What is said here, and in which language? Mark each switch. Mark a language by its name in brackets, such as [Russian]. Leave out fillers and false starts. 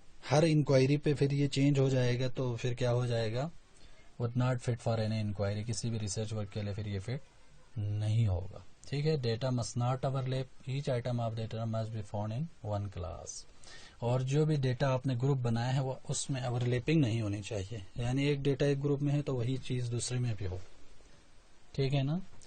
[Urdu] ہر inquiry پہ پھر یہ چینج ہو جائے گا، تو پھر کیا ہو جائے گا، [English] would not fit for any inquiry. [Urdu] کسی بھی ریسرچ ورک کے لیے پھر یہ فٹ نہیں ہوگا. ٹھیک ہے. [English] Data must not overlap. Each item of data must be found in one class. [Urdu] اور جو بھی ڈیٹا آپ نے گروپ بنایا ہے وہ اس میں اوور لیپنگ نہیں ہونی چاہیے، یعنی ایک ڈیٹا ایک گروپ میں ہے تو وہی چیز دوسرے میں بھی ہو. ٹھیک ہے نا.